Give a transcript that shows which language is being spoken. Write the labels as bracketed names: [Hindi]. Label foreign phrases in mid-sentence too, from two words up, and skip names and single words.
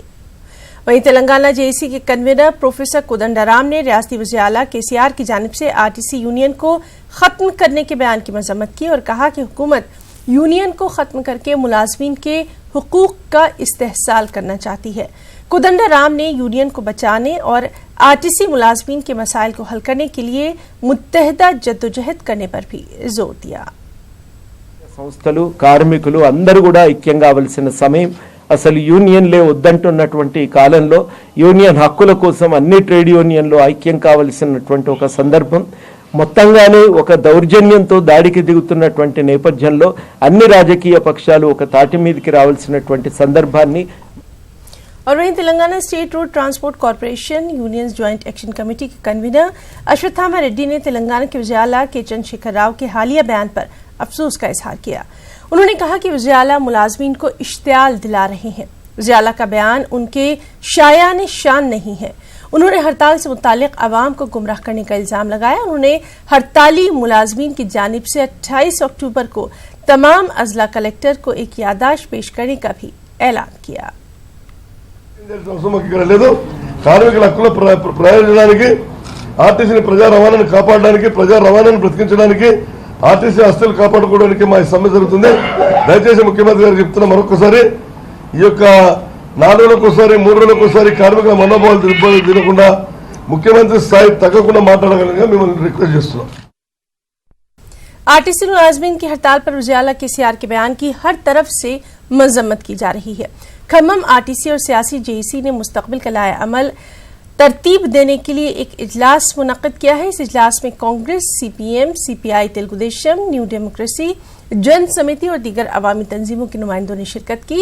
[Urdu] وہیں تلنگانہ جے اے سی کے کنوینر پروفیسر کودنڈارام نے ریاستی وزیر اعلیٰ کے سی آر کی جانب سے آر ٹی سی یونین کو ختم کرنے کے بیان کی مذمت کی اور کہا کہ حکومت یونین کو ختم کرکے ملازمین کے حقوق کا استحصال کرنا چاہتی ہے. کودنڈارام نے یونین کو بچانے اور آر ٹی سی ملازمین کے مسائل کو حل کرنے کے لیے متحدہ جدوجہد کرنے پر بھی زور دیا. [Telugu] సంస్థలు కార్మికులు అందరూ కూడా ఐక్యం కావాల్సిన సమయం. అసలు యూనియన్లే వద్దంటున్నటువంటి కాలంలో యూనియన్ హక్కుల కోసం అన్ని ట్రేడ్ యూనియన్లు ఐక్యం కావాల్సినటువంటి ఒక సందర్భం. మొత్తంగానే ఒక దౌర్జన్యంతో దాడికి దిగుతున్నటువంటి నేపథ్యంలో అన్ని రాజకీయ పక్షాలు ఒక తాటి మీదకి రావాల్సినటువంటి సందర్భాన్ని. [Urdu] اور وہیں تلنگانہ اسٹیٹ روڈ ٹرانسپورٹ کارپوریشن یونینز جوائنٹ ایکشن کمیٹی کے کنوینر اشوتھاما ریڈی نے تلنگانہ کے وزیر اعلیٰ کے چندرشیکھر راؤ کے حالیہ بیان پر افسوس کا اظہار کیا. انہوں نے کہا کہ وزیر اعلیٰ ملازمین کو اشتعال دلا رہے ہیں. وزیر اعلیٰ کا بیان ان کے شایان شان نہیں ہے. انہوں نے ہڑتال سے متعلق عوام کو گمراہ کرنے کا الزام لگایا. انہوں نے ہڑتالی ملازمین کی جانب سے 28 اکتوبر کو تمام اضلاع کلکٹر کو ایک یادداشت پیش کرنے کا بھی اعلان کیا. [Telugu] ఇక్కడ లేదు. కార్మికుల హక్కుల ప్రయోజనానికి ఆర్టీసీని ప్రజా రవాణాను కాపాడడానికి, ప్రజా రవాణాను బ్రతికించడానికి, ఆర్టీసీ ఆస్తులు కాపాడుకోవడానికి మా సమ్మె జరుగుతుంది. దయచేసి ముఖ్యమంత్రి గారు చెప్తున్న మరొకసారి ఈ యొక్క 4 రోజులకోసారి 3 రోజులకోసారి కార్మికుల మనోభావాలు తినకుండా ముఖ్యమంత్రి స్థాయి తగ్గకుండా మాట్లాడగలిగా మిమ్మల్ని రిక్వెస్ట్ చేస్తున్నాం. [Urdu] آر ٹی سی ملازمین کی ہڑتال پر وزیر اعلیٰ کے سی آر کے بیان کی ہر طرف سے مذمت کی جا رہی ہے. کھمم آر ٹی سی اور سیاسی جے ای سی نے مستقبل کا لائحہ عمل ترتیب دینے کے لیے ایک اجلاس منعقد کیا ہے. اس اجلاس میں کانگریس، سی پی ایم، سی پی آئی تیلگو دیشم، نیو ڈیموکریسی، جن سمیتی اور دیگر عوامی تنظیموں کے نمائندوں نے شرکت کی.